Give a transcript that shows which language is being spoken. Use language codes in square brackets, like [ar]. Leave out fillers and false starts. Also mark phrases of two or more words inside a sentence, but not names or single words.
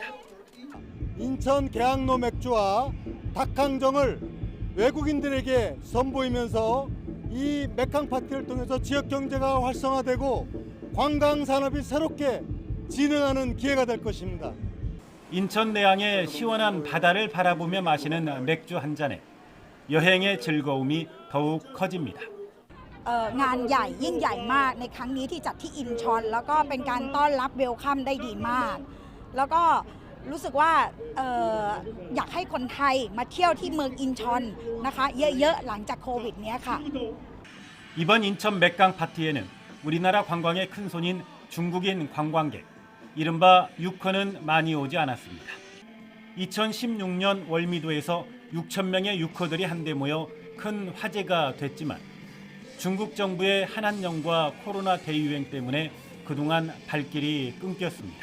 [ko] 인천 개항로 맥주와 닭강정을 외국인들에게 선보이면서 이 맥강 파티를 통해서 지역 경제가 활성화되고 관광 산업이 새롭게 진흥하는 기회가 될 것입니다. 인천 내항의 시원한 바다를 바라보며 마시는 맥주 한 잔에 여행의 즐거움이 더욱 커집니다. [th] งานใหญ่ยิ่งใหญ่มากในครั้งนี้ที่จัดที่อินชอนแล้วก็เป็นการต้อนรับเวลคัมได้ดีมากแล้วก็รู้สึกว่าอยากให้คนไทยมาเที่ยวที่เมืองอินชอนนะคะเยอะๆหลังจากโควิดเนี้ยค่ะ [ko] 이번 인천 맥강 파티에는 우리나라 관광의 큰손인 중국인 관광객 이른바 유커는 많이 오지 않았습니다. 2016년 월미도에서 6,000명의 유커들이 한데 모여 큰 화제가 됐지만 중국 정부의 한한령과 코로나 대유행 때문에 그동안 발길이 끊겼습니다.